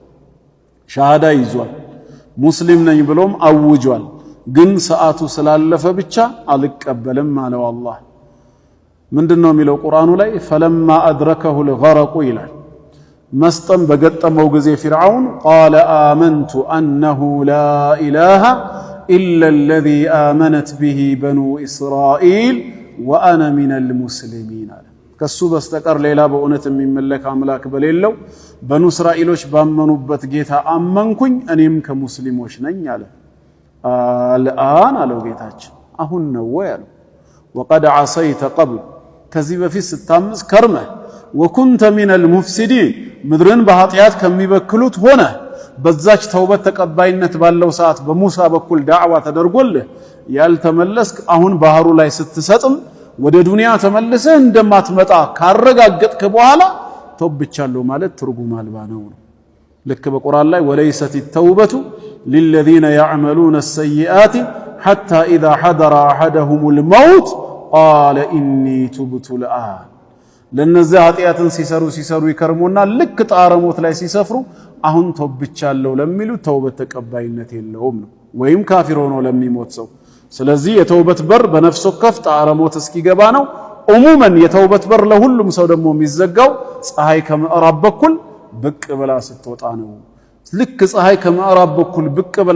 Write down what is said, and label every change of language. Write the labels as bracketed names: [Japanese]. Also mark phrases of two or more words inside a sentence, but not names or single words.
[Amharic] ሻሃዳ ይዟል፣ ሙስሊም ነኝ ብሎም አውጇል። ግን ሰዓቱ ስላለፈ ብቻ አልቀበልም አለው አላህ። ምንድነው የሚለው ቁርአኑ ላይ? [Arabic] فلما أدركه الغرق [Amharic] ይላል። መስጠም በገጠመው ጊዜ ፊርዓውን [Arabic] قال آمنت أنه لا إله إلا الذي آمنت به بنو إسرائيل وأنا من المسلمين [Amharic] አለ። ከሱ በስተቀር ሌላ በእውነት የሚመለክ አምላክ በሌለው በኑ እስራኤሎች ባመኑበት ጌታ አመንኩኝ እኔም ከሙስሊሞች ነኝ አለ። አልአን አለው ጌታችን አሁን ነው ወይ አለው። [Arabic] وقد عصيت قبل [Amharic] ከዚህ በፊት ስታምስ ከርመህ [Arabic] وكنت من المفسدين [Amharic] ምድርን በኃጢአት ከሚበክሉት ሆነ በዛች ተውበት ተቀባይነት ባለው ሰዓት በሙሳ በኩል ዳዕዋ ተደርጎልህ ያልተመለስክ አሁን ባህሩ ላይ ስትሰጥም ወደ ዱንያ ተመልሰህ እንደማትመጣ ካረጋገጥክ በኋላ ተውብቻለሁ ማለት ትርጉም አልባ ነው። ልክ በቁርአን ላይ [Arabic] وليست التوبة للذين يعملون السيئات حتى إذا حضر أحدهم الموت قال إني تبت الآن [Amharic] ለነዚያ ኃጢአትን ሲሰሩ ይከርሙና ልክ ጣዕረ ሞት ላይ ሲሰፍሩ አሁን ተውብቻለሁ ለሚሉ ተውበት ተቀባይነት የለውም ነው፣ ወይም ካፊር ሆኖ ለሚሞት ሰው። ስለዚህ የተውበት በር በነፍስ ወከፍ ጣዕረ ሞት እስኪገባ ነው። ዑሙመን የተውበት በር ለሁሉም ሰው ደግሞ የሚዘጋው ፀሐይ ከምዕራብ በኩል ብቅ ብላ ስትወጣ ነው። ልክ ፀሐይ ከምዕራብ በኩል ብቅ ብላ